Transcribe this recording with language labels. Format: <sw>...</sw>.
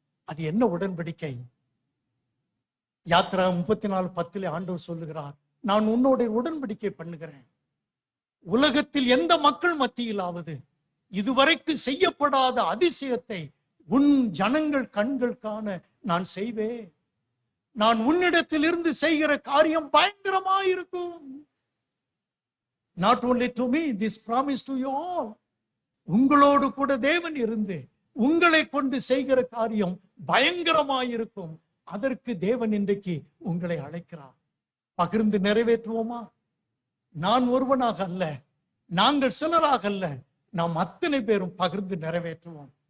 <ta>அது என்ன உடன்படிக்கை? யாத்திரா 34:10 ஆண்டவர் சொல்லுகிறார், நான் உன்னோட உடன்படிக்கை பண்ணுகிறேன். உலகத்தில் எந்த மக்கள் மத்தியிலாவது இதுவரைக்கு செய்யப்படாத அதிசயத்தை உன் ஜனங்கள் கண்கள் காண நான் செய்வேன். நான் உன்னிடத்தில் இருந்து செய்கிற காரியம் பயங்கரமாயிருக்கும்.</ta> <en>Not only to me, this promise to you all.</en> <ta>உங்களோடு கூட தேவன் இருந்து உங்களை கொண்டு செய்கிற காரியம் பயங்கரமாயிருக்கும். அதற்கு தேவன் இன்றைக்கு உங்களை அழைக்கிறார். பகிர்ந்து நிறைவேற்றுவோமா? நான் ஒருவனாக அல்ல, நாங்கள் சிலராக அல்ல, நாம் அத்தனை பேரும் பகிர்ந்து நிறைவேற்றுவோம்.</ta>